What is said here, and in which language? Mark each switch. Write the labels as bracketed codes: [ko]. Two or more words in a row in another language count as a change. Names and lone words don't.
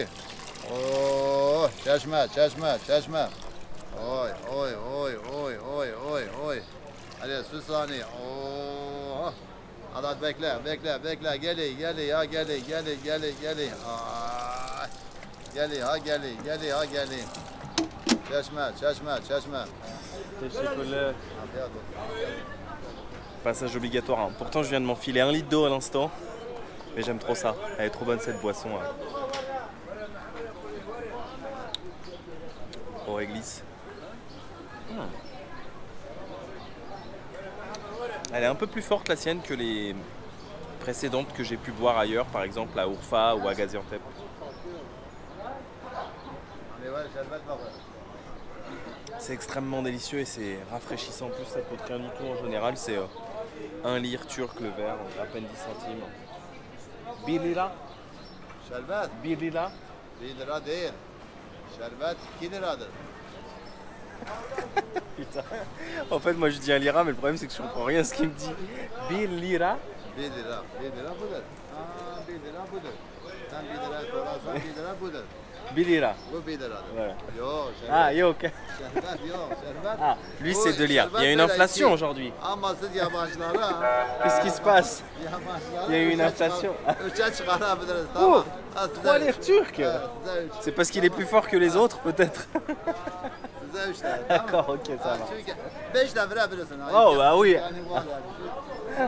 [tr] Oo, çeşme, çeşme, çeşme. Oy, oy, oy, oy, oy, oy, oy. Hadi Süsani. Oo. Hadi bekle, bekle, bekle. Geli, geli, ya geli, geli, geli, geli. Ay. Geli, ha geli, geli, ha geli. Çeşme, çeşme, çeşme. Teşekkürler. [fr] Passage obligatoire. Hein. Pourtant, je viens de m'enfiler 1 litre d'eau à l'instant. Mais j'aime trop ça. Elle est trop bonne cette boisson. Hein. Au réglisse. Elle est un peu plus forte la sienne que les précédentes que j'ai pu boire ailleurs, par exemple à Urfa ou à Gaziantep. C'est extrêmement délicieux et c'est rafraîchissant. En plus, ça coûte rien du tout en général. C'est 1 lire turc le verre, à peine 10 centimes. [tr] 1 lira. Şerbet. 1 lira. 1 lira değil. Şerbet 2 liradır. [fr] Putain. En fait, moi je dis 1 lira, mais le problème c'est que je comprends rien à ce qu'il me dit. [tr] 1 lira. 1 lira. 1 lira budur. Aa 1 lira budur. Sen 1 lira sorarsan 1 lira budur. 1 lira. Bu 1 lira. [fr] Voilà. [tr] Yok, Ah, yok. şerbet yok, şerbet. [fr] Ah, lui [tr] Bu [fr] c'est 2 lira. Il y a une [tr] şerbet [fr] inflation [tr] böyle [fr] aujourd'hui. [tr] Ama siz yabancılara, [fr] Qu'est-ce qui se passe? [tr] yabancılara [fr] Il y a eu une [tr] üçe [fr] inflation. [tr] Üçe çıkarabiliriz, tamam. Oh, Ha, size 3 üç. [fr] lires turques. [tr] Ha, size üç. [fr] C'est parce qu'il est plus fort que les autres peut-être. [tr] Size 3 lira, tamam. [fr] D'accord, ok, ça Ha, va. [tr] çünkü 5 de verebilirsin. ha. [fr] Oh, bah oui. [tr] Yani var yani.